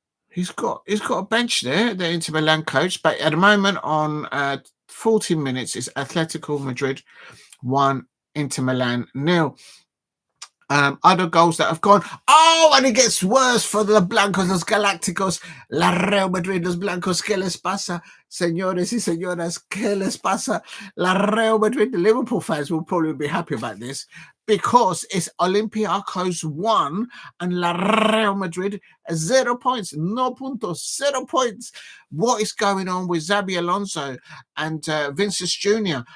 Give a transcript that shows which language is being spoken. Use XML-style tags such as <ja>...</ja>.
<en>He's got a bench there, the Inter Milan coach, but at the moment on 14 minutes is Atletico Madrid 1, Inter Milan 0. Other goals that have gone. Oh, and it gets worse for the Blancos, los Galácticos.</en> <es>La Real Madrid, los Blancos. ¿Qué les pasa? Señores y señoras, ¿qué les pasa?</es> <en>La Real Madrid, the Liverpool fans will probably be happy about this because it's Olympiacos 1 and La Real Madrid 0 points.</en> <es>No puntos,</es> <en>0 points. What is going on with Xabi Alonso and Vinicius Jr.?</en>